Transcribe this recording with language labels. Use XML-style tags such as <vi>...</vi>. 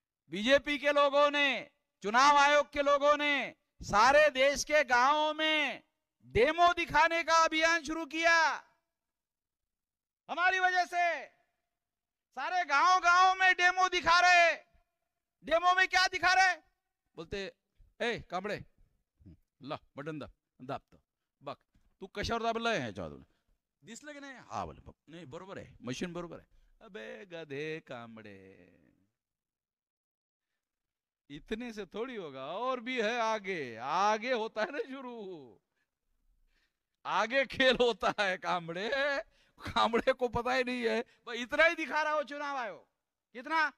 <hi>BJP के लोगों ने, चुनाव आयोग के लोगों ने सारे देश के गांवों में डेमो दिखाने का अभियान शुरू किया। हमारी वजह से सारे गांव में डेमो दिखा रहे। डेमो में क्या दिखा रहे?</hi> <mr>बोलते ए कांबळे ला बटन दाब तो बघ तू कशावर दाबलाय ह्याच्यावर दिसलं की नाही? हा बोले नाही बरोबर आहे, मशीन बरोबर आहे।</mr> <hi>अबे गधे कांबळे, इतने से थोड़ी होगा, और भी है आगे होता है ना शुरू, आगे खेल होता है। कांबळे को पता ही नहीं है, इतना ही दिखा रहा हो चुनाव आयोग। कितना?</hi>